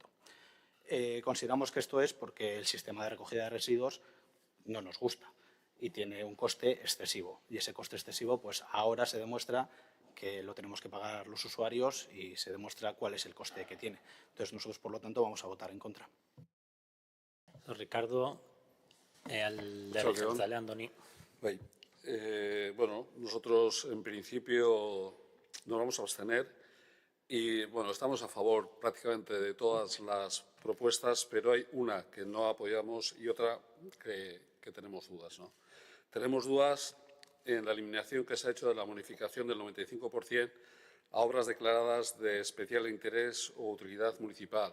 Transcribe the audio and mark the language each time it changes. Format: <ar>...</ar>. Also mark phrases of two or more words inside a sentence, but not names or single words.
<es>Consideramos que esto es porque el sistema de recogida de residuos no nos gusta y tiene un coste excesivo. Y ese coste excesivo, pues ahora se demuestra que lo tenemos que pagar los usuarios y se demuestra cuál es el coste que tiene. Entonces nosotros, por lo tanto, vamos a votar en contra. Ricardo,</es> <eu>alderdi jeltzale, Andoni. Bai, bueno,</eu> <es>nosotros en principio nos vamos a abstener y bueno, estamos a favor prácticamente de todas las propuestas, pero hay una que no apoyamos y otra que tenemos dudas, ¿no? Tenemos dudas en la eliminación que se ha hecho de la bonificación del 95% a obras declaradas de especial interés o utilidad municipal.</es>